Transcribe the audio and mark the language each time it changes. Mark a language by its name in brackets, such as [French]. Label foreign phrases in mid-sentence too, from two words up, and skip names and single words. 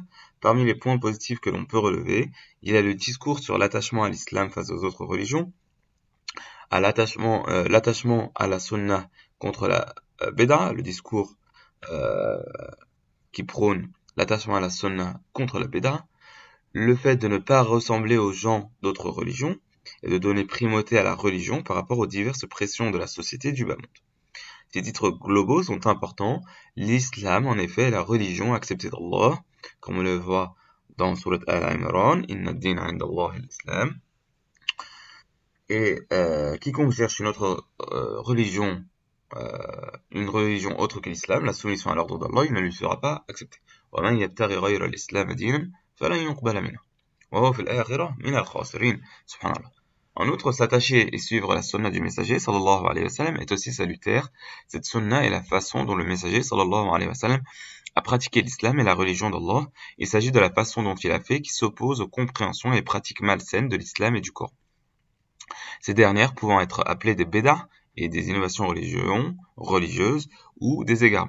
[French] Parmi les points positifs que l'on peut relever, il y a le discours sur l'attachement à l'islam face aux autres religions, à l'attachement à la sunna contre la bid'a, le discours qui prône l'attachement à la sunna contre la bid'a, le fait de ne pas ressembler aux gens d'autres religions, et de donner primauté à la religion par rapport aux diverses pressions de la société du bas monde. Ces titres globaux sont importants. L'islam, en effet, est la religion acceptée d'Allah, comme on le voit dans Surat Al-Imran, [Arabic] إن الدين عند الله الإسلام. [French] Et quiconque cherche une autre religion, une religion autre que l'islam, la soumission à l'ordre d'Allah, il ne lui sera pas accepté. [Arabic] وَمَنْ يَبْتَغِ غَيْرَ الْإِسْلَامِ دِينًا فَلَنْ يُقْبَلَ مِنْهُ وَهُوَ فِي الْآخِرَةِ مِنَ الْخَاسِرِينَ. [French] Subhanallah. En outre, s'attacher et suivre la sunna du messager, [Arabic] صلى الله عليه وسلم, [French] est aussi salutaire. Cette sunna est la façon dont le messager, [Arabic] صلى الله عليه وسلم, [French] a pratiqué l'islam et la religion d'Allah. Il s'agit de la façon dont il a fait qui s'oppose aux compréhensions et pratiques malsaines de l'islam et du Coran. Ces dernières pouvant être appelées des bédas et des innovations religieuses ou des égarements.